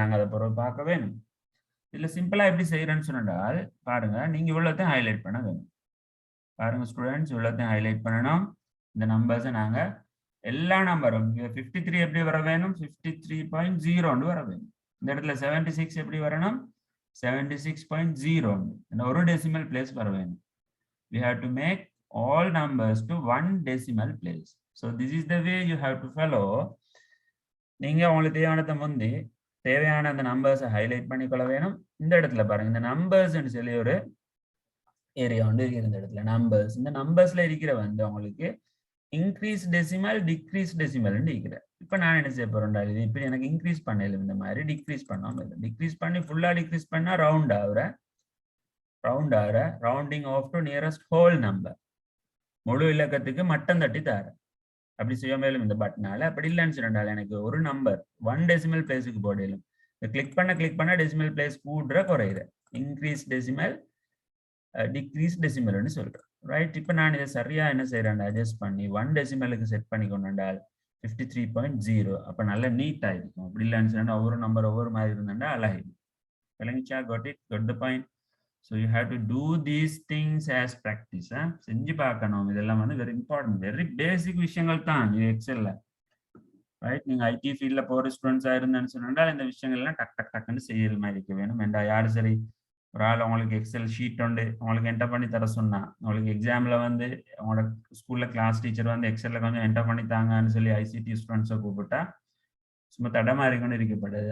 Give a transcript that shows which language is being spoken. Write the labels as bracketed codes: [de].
[ta] நாங்க அதை பிறகு பார்க்க வேணும். இதுல சிம்பிளா எப்படி செய்யறேன்னு சொன்னால் பாருங்க, நீங்க இவ்வளோத்தையும் ஹைலைட் பண்ண வேணும். பாருங்க ஸ்டூடெண்ட்ஸ், இவ்வளோத்தையும் ஹைலைட் பண்ணணும். இந்த நம்பர்ஸை நாங்க எல்லா நம்பரும் 53 எப்படி வர வேணும், 53.0 வர வேணும். இந்த இடத்துல 76 எப்படி வரணும், 76.0 ஒரு டெசிமல் பிளேஸ் வர வேணும். [en] We have to make all numbers to 1 decimal place. So this is the way you have to follow. [ta] நீங்க உங்களுக்கு தேவையானதை முந்தி தேவையான அந்த நம்பர்ஸை ஹைலைட் பண்ணிக்கொள்ள வேணும். இந்த இடத்துல பாருங்க, இந்த நம்பர்ஸ் சொல்லி ஒரு ஏரியா வந்து இருக்குது. இந்த இடத்துல நம்பர்ஸ், இந்த நம்பர்ஸ்ல இருக்கிற வந்து உங்களுக்கு இன்க்ரீஸ் டெசிமல் டிக்ரீஸ் டெசிமல் இருக்கிற. இப்ப நான் என்ன செய்ய போறேன், இது இப்படி எனக்கு இன்க்ரீஸ் பண்ணல, இந்த மாதிரி டிக்ரீஸ் பண்ணாம டிக்ரீஸ் பண்ணி ஃபுல்லா டிக்ரீஸ் பண்ணா ரவுண்ட் ஆகுற rounding off to nearest whole number, முழு இலக்கத்துக்கு மட்டம் தட்டி தார. அப்படி செய்ய மேலும் இந்த பட்டனால. அப்படி இல்லைன்னு சொன்னால எனக்கு ஒரு நம்பர் 1 டெசிமல் பிளேஸுக்கு போடலும். கிளிக் பண்ண டெசிமல் பிளேஸ் கூடுற குறையிற, இன்க்ரீஸ் டெசிமல் டிக்ரீஸ் டெசிமல்னு சொல்றேன். ரைட், இப்போ நான் இதை சரியா என்ன செய்யறேன், அட்ஜஸ்ட் பண்ணி 1 டெசிமலுக்கு செட் பண்ணி கொண்டால் 53.0. அப்ப நல்ல நீட்டா இருக்கும். அப்படி இல்லைன்னு சொன்னா ஒவ்வொரு நம்பர் ஒவ்வொரு மாதிரி இருந்தா அழகிடும். விளங்கிச்சா? [en] got it? Got the point? So you have to do these things as practice. [ta] செஞ்சு பார்க்கணும். இதெல்லாம் வந்து வெரி இம்பார்ட்டன்ட், வெரி பேசிக் விஷயங்கள் தான் இது எக்ஸல்ல. ரைட், நீங்க ஐடி ஃபீல்ட்ல போற ஸ்டூடெண்ட்ஸா இருந்தேன்னு சொன்னால் இந்த விஷயங்கள்லாம் டக்குன்னு செய்யற மாதிரி இருக்க வேணும். ஏண்டா யாரு சரி ஒரு ஆள் உங்களுக்கு எக்ஸல் ஷீட் உண்டு உங்களுக்கு என்டர் பண்ணி தர சொன்னா, உங்களுக்கு எக்ஸாம்ல வந்து உங்களோட ஸ்கூல்ல கிளாஸ் டீச்சர் வந்து எக்ஸல்ல கொஞ்சம் என்டர் பண்ணி தாங்கன்னு சொல்லி ஐசிடி ஸ்டூடெண்ட்ஸை கூப்பிட்டா சும்மா தடமாறிக்கொண்டு இருக்கப்படுது.